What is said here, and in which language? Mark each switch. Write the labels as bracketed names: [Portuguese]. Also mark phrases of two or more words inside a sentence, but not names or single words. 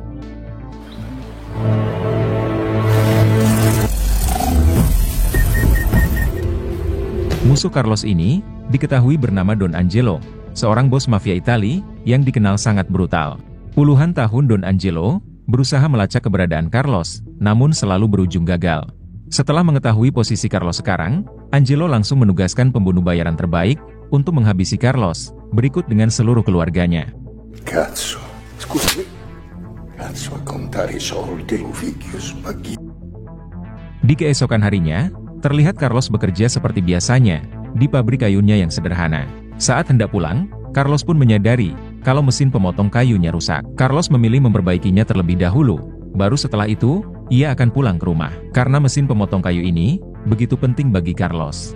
[Indonesian] Musuh Carlos ini diketahui bernama Don Angelo, seorang bos mafia Italia yang dikenal sangat brutal. Puluhan tahun Don Angelo berusaha melacak keberadaan Carlos, namun selalu berujung gagal. Setelah mengetahui posisi Carlos sekarang, Angelo langsung menugaskan pembunuh bayaran terbaik untuk menghabisi Carlos, berikut dengan seluruh keluarganya. [Italian] Cazzo, scusami. Cazzo, a contare i soldi, figlio spaghetti. [Indonesian] Di keesokan harinya, terlihat Carlos bekerja seperti biasanya di pabrik kayunya yang sederhana. Saat hendak pulang, Carlos pun menyadari kalau mesin pemotong kayunya rusak. Carlos memilih memperbaikinya terlebih dahulu. Baru setelah itu, ia akan pulang ke rumah. Karena mesin pemotong kayu ini begitu penting bagi Carlos.